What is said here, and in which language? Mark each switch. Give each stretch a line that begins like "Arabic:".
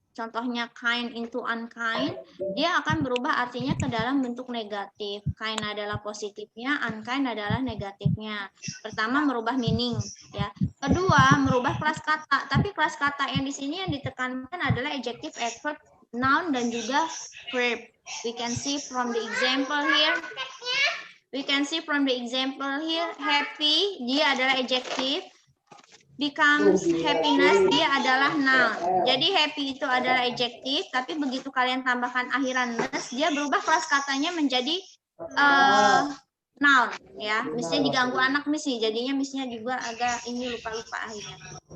Indonesian: contohnya
English: kind into unkind,
Indonesian: dia akan berubah artinya ke dalam bentuk negatif. Kind adalah positifnya, unkind adalah negatifnya. Pertama, merubah meaning, ya. Kedua, merubah kelas kata. Tapi kelas kata yang di sini yang ditekankan adalah adjective, adverb, noun, dan juga verb.
English: We can see from the example here.
Indonesian: Happy, dia adalah adjective.
English: Becomes happiness,
Indonesian: dia adalah noun. Jadi happy itu adalah adjective, tapi begitu kalian tambahkan akhiran ness, dia berubah kelas katanya menjadi noun, ya. Misalnya diganggu anak misi, jadinya misinya juga agak ini lupa-lupa akhirnya.